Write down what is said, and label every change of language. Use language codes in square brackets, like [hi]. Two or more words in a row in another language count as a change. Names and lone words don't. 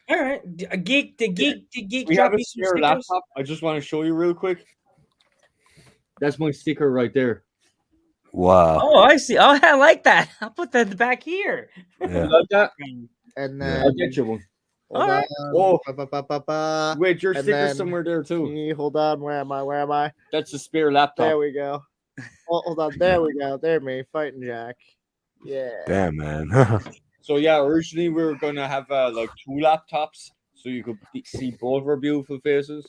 [en] all right. The geek We drop have a you some spare stickers? laptop. I just want to show you real quick. That's my sticker right there. Wow. Oh, I see. Oh, I like that. I'll put that back here. Yeah. You like that? And Yeah. then I'll get you one. hold All right. on. Oh. Ba-ba-ba-ba-ba. Wait, your And sticker's then- somewhere there too. Hold on. Where am I? That's a spare laptop. There we go. Oh, hold on. There we go. There me fighting Jack. Yeah. Damn, man. So yeah, originally we were gonna have like 2 laptops, so you could see both our beautiful faces.